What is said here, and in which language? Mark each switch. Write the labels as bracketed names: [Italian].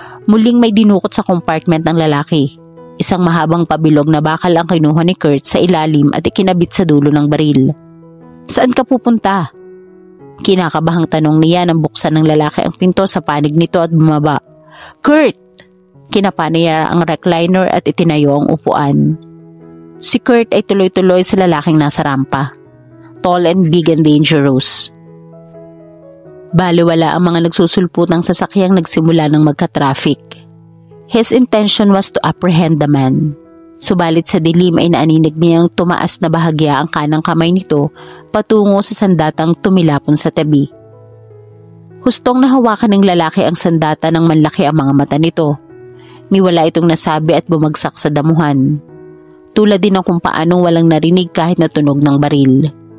[Filipino] Muling may dinukot sa compartment ng lalaki. Isang mahabang pabilog na bakal ang kinuha ni Kurt sa ilalim at ikinabit sa dulo ng baril. Saan ka pupunta? Kinakabahang tanong niya nang buksan ng lalaki ang pinto sa panig nito at bumaba. Kurt! Kinapa niya ang recliner at itinayo ang upuan. Si Kurt ay tuloy-tuloy sa lalaking nasa rampa. [English] Tall and big and dangerous. [Filipino] Baliwala ang mga nagsusulputang sasakyang nagsimula ng magka-traffic. [English] His intention was to apprehend the man. [Filipino] Subalit sa dilim ay naaninig niyang tumaas na bahagya ang kanang kamay nito patungo sa sandatang tumilapon sa tabi. Hustong nahawakan ng lalaki ang sandata nang manlaki ang mga mata nito. Niwala itong nasabi at bumagsak sa damuhan. Tulad din ng kung paanong walang narinig kahit na tunog ng baril.